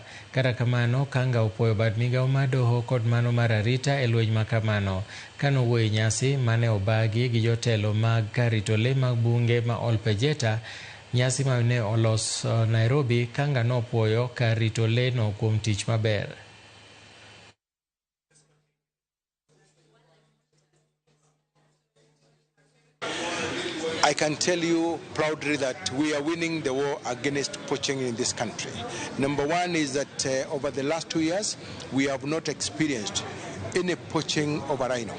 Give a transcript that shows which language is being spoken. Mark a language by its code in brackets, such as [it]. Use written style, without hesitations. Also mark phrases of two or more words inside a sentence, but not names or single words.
[luo] Kata kamano, Kanga opwoyo bad migawo mar doho kod mano mar arita e lweny makamano. Kanowuoyo e nyasi mane obagi gi jotelo mag kar rito le mag bunge ma Olpejeta, nyasi mane olos Nairobi, Kanga nopwoyo kar rito le no kuom tich maber. [en] I can tell you proudly that we are winning the war against poaching in this country. Number one is that over the last 2 years, we have not experienced any poaching of a rhino.